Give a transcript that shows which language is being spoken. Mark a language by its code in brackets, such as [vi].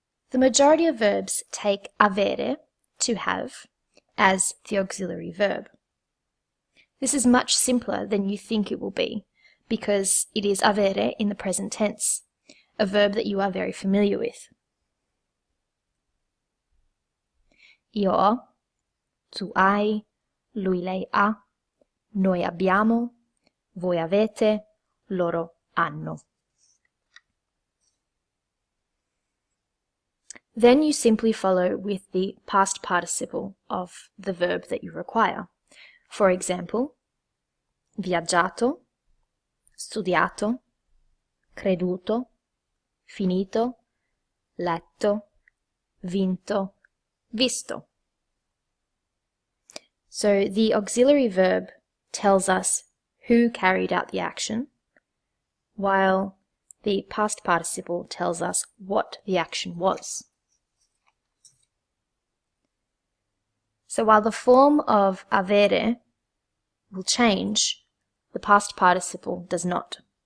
[en] The majority of verbs take avere, to have, as the auxiliary verb. This is much simpler than you think it will be, because it is avere in the present tense, a verb that you are very familiar with. [it] Io ho, tu hai, lui lei ha, noi abbiamo, voi avete, loro hanno. [en] Then you simply follow with the past participle of the verb that you require. For example, [it] viaggiato, studiato, creduto, finito, letto, vinto, visto. [en] So the auxiliary verb tells us who carried out the action, while the past participle tells us what the action was. So while the form of avere will change, the past participle does not.